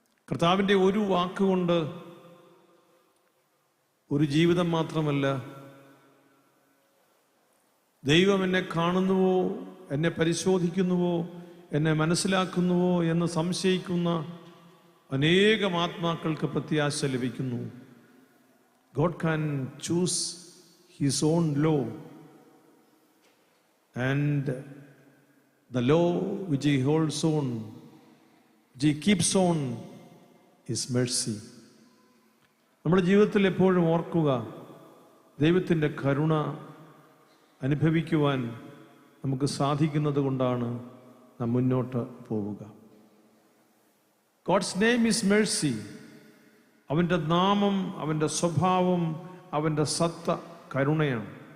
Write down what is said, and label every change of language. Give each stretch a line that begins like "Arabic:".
Malayalam: കർത്താവിൻ്റെ ഒരു വാക്കുകൊണ്ട് ഒരു ജീവിതം മാത്രമല്ല, ദൈവം എന്നെ കാണുന്നുവോ, എന്നെ പരിശോധിക്കുന്നുവോ, എന്നെ മനസ്സിലാക്കുന്നുവോ എന്ന് സംശയിക്കുന്ന അനേകം ആത്മാക്കൾക്ക് പ്രത്യാശ ലഭിക്കുന്നു.
English: God can choose His own law, and the law which He holds on, which He keeps on, is mercy.
Malayalam: നമ്മുടെ ജീവിതത്തിൽ എപ്പോഴും ഓർക്കുക, ദൈവത്തിൻ്റെ കരുണ അനുഭവിക്കുവാൻ നമുക്ക് സാധിക്കുന്നത് കൊണ്ടാണ് നാം മുന്നോട്ട് പോവുക.
English: God's name is mercy.
Malayalam: അവൻ്റെ നാമം, അവൻ്റെ സ്വഭാവം, അവൻ്റെ സത്ത കരുണയാണ്.